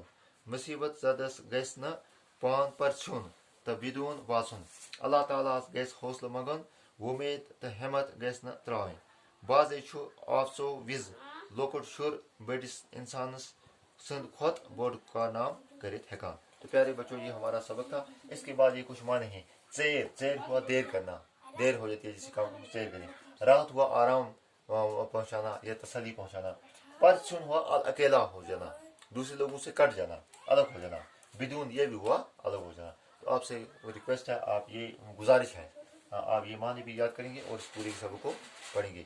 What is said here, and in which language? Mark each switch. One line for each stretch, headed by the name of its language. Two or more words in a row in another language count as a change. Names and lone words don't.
Kashmiri: مصیبت زدس گژھِ نہٕ پان پرژھیُن تہٕ بدوٗن واژُن. اللہ تعالیٰ ہس گژھِ حوصلہٕ منگُن. وۄمید تہٕ ہٮ۪مت گژھِ نہٕ ترٛاوٕنۍ. بعضے چھُ آفژو وِزِ لۄکُٹ شُر بٔڑِس انسانس سٕنٛد کھۄتہٕ بوٚڑ کارنام کٔرِتھ ہٮ۪کان.
Urdu: تو پیارے بچوں، یہ ہمارا سبق تھا. اس کے بعد یہ کچھ معنی ہیں. ژیر ہوا دیر کرنا، دیر ہو جاتی ہے جس کام کو ژیر کریں. راحت ہوا آرام پہنچانا یا تسلی پہنچانا. پرسن ہوا اکیلا ہو جانا، دوسرے لوگوں سے کٹ جانا، الگ ہو جانا. بدون یہ بھی ہوا الگ ہو جانا. تو آپ سے ریکویسٹ ہے، آپ یہ گزارش ہے، آپ یہ معنی بھی یاد کریں گے اور اس پورے سبق کو پڑھیں گے.